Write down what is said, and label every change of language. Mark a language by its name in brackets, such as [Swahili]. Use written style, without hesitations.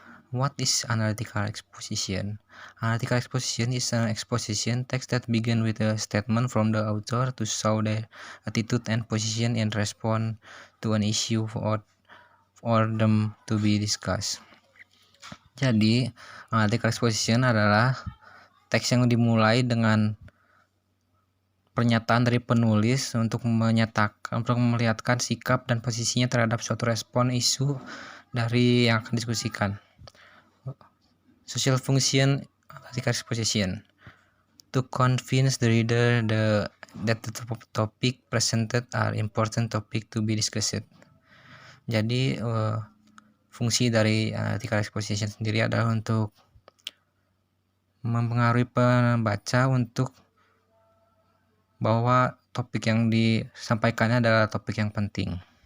[English] What is analytical exposition? Analytical exposition is an exposition text that begins with a statement from the author to show their attitude and position in response to an issue or them to be discussed. [Indonesian] Jadi, analytical exposition adalah teks yang dimulai dengan pernyataan dari penulis untuk melihatkan sikap dan posisinya terhadap suatu respon isu dari yang akan diskusikan. [English] Social function analytical exposition to convince the reader that the topic presented are important topic to be discussed. [Indonesian] Jadi fungsi dari analytical exposition sendiri adalah untuk mempengaruhi pembaca untuk bahwa topik yang disampaikannya adalah topik yang penting.